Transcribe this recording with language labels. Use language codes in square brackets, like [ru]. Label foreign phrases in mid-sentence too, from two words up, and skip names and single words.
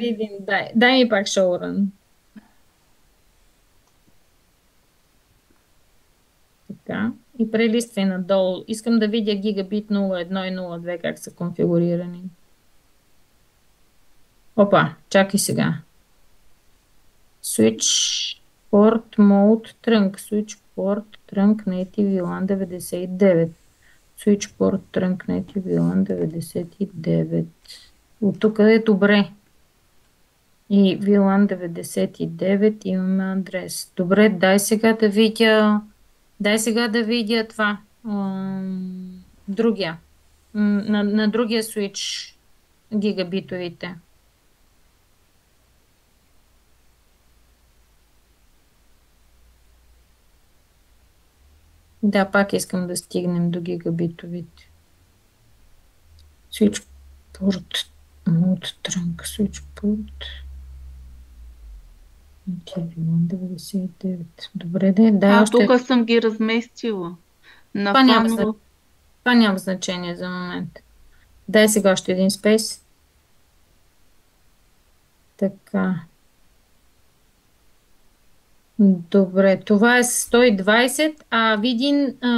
[bg] Видин, дай ми пак шоурън. Така. И прелиствай надолу. Искам да видя гигабит 0,1 и 0,2 как са конфигурирани. Опа, чакай сега. [en] Switch Port Mode Trunk. Switch Port Trunk Native VLAN 99. Switch Port Trunk Native VLAN 99. [bg] От тук е добре. И VLAN 99 имаме адрес. Добре, дай сега да видя това. Другия. На другия switch гигабитовите. Да, пак искам да стигнем до гигабитовите. [en] Switchport. Mode trunk. [bg] Switchport. 99. Добре, дай още. Тук съм ги разместила. На Това няма, фаново. това няма значение за момент. Дай сега още един спейс. Така. Добре, това е 120, а Видин...